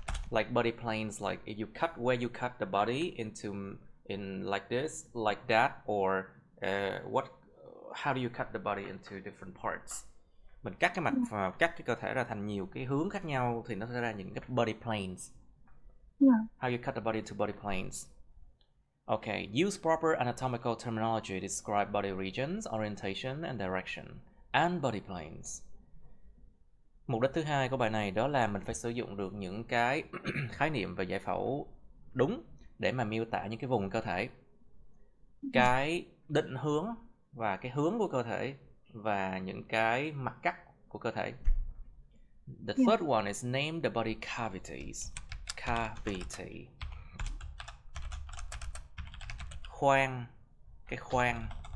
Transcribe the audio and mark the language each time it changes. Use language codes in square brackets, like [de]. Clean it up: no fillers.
[en] Like body planes, like if you cut where you cut the body in like this, like that, or how do you cut the body into different parts? [vi] Mình cắt cái cơ thể ra thành nhiều cái hướng khác nhau thì nó sẽ ra những cái body planes. [en] How you cut the body to body planes. Okay, use proper anatomical terminology to describe body regions, orientation and direction, and body planes. [vi] Mục đích thứ hai của bài này đó là mình phải sử dụng được những cái khái niệm về giải phẫu đúng để mà miêu tả những cái vùng cơ thể, cái định hướng và cái hướng của cơ thể và những cái mặt cắt của cơ thể. [en] The third one is name the body cavities. Cavity. [vi] Khoang, cái khoang.